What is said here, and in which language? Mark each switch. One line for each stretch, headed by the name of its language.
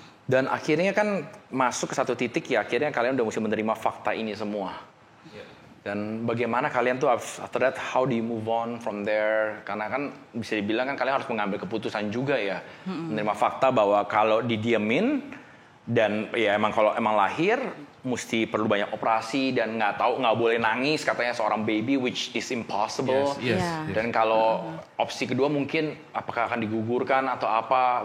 Indonesian: Dan akhirnya kan masuk ke satu titik ya, akhirnya kalian udah mesti menerima fakta ini semua. Dan bagaimana kalian tuh
English: after that, how do you move on from there?
Indonesian: Karena kan bisa dibilang kan kalian harus mengambil keputusan juga ya. Menerima fakta bahwa kalau didiemin dan ya emang kalau emang lahir mesti perlu banyak operasi dan nggak boleh nangis katanya seorang baby,
English: which is impossible.
Indonesian: Dan kalau opsi kedua mungkin apakah akan digugurkan atau apa?